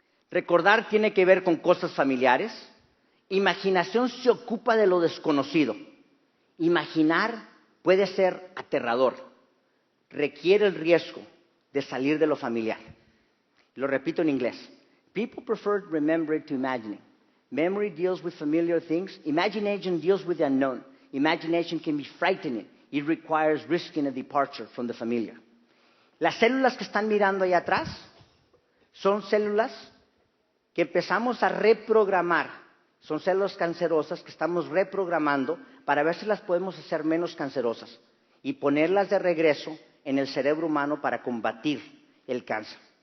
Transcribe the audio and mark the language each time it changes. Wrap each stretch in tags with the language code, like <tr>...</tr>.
<es>Recordar tiene que ver con cosas familiares. Imaginación se ocupa de lo desconocido. Imaginar puede ser aterrador. Requiere el riesgo de salir de lo familiar. Lo repito en inglés.</es> <en>People prefer remembering to imagining. Memory deals with familiar things. Imagination deals with the unknown. Imagination can be frightening. It requires risking a departure from the familiar.</en> <es>Las células que están mirando ahí atrás son células que empezamos a reprogramar. Son células cancerosas que estamos reprogramando para ver si las podemos hacer menos cancerosas y ponerlas de regreso en el cerebro humano para combatir el cáncer.</es>